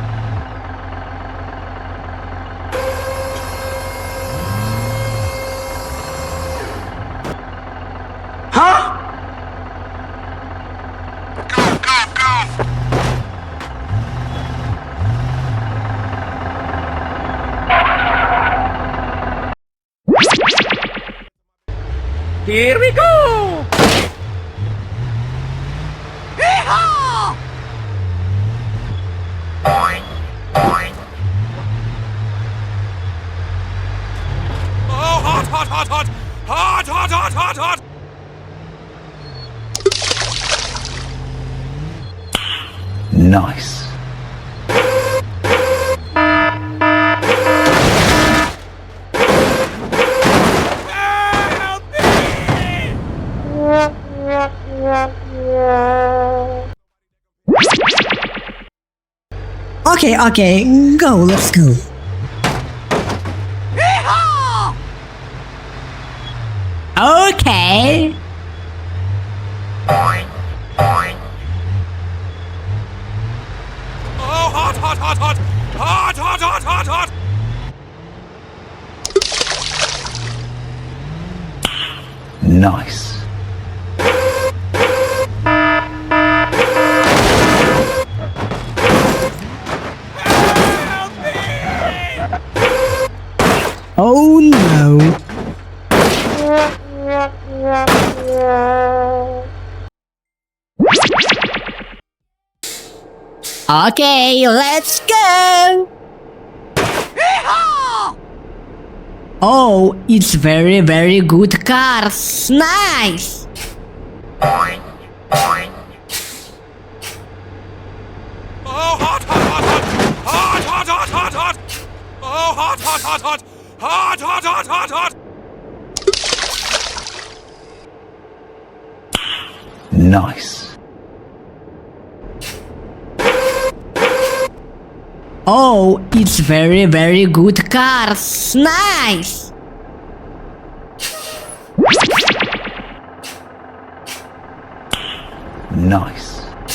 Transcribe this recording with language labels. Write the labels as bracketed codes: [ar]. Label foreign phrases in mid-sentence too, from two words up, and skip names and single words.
[en] Huh? Go, go, go! Here we go! Oh, hot, hot, hot, hot! Hot, hot, hot, hot, hot! Nice. Help me! Okay, go, let's go. Okay. Oh, hot, hot, hot, hot! Hot, hot, hot, hot, hot! Nice. Help me! Oh no. Okay, let's go. Oh, it's very, very good cars. Nice. Oh, hot, hot, hot, hot! Hot, hot, hot, hot, hot! Oh, hot, hot, hot, hot! Hot, hot, hot, hot, hot! Nice. Oh, it's very, very good cars. Nice. Nice.